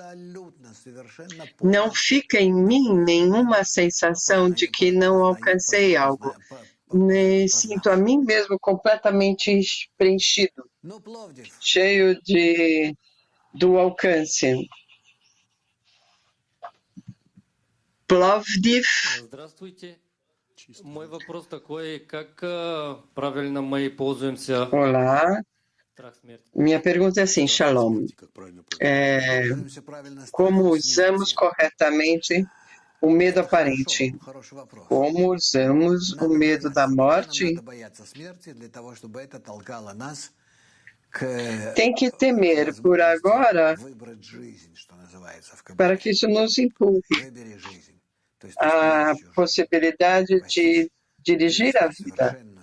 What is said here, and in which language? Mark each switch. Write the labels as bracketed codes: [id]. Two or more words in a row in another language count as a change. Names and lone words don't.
[pt] Não fica em mim nenhuma sensação de que não alcancei algo. Sinto a mim mesmo completamente preenchido, cheio do alcance. Plovdiv. [ru] Здравствуйте. Мой вопрос такой, как правильно мы пользуемся... [pt] Olá. Minha pergunta é assim, Shalom. Como usamos corretamente o medo aparente? Como usamos o medo da morte? Tem que temer por agora para que isso nos empurre a possibilidade de dirigir a vida.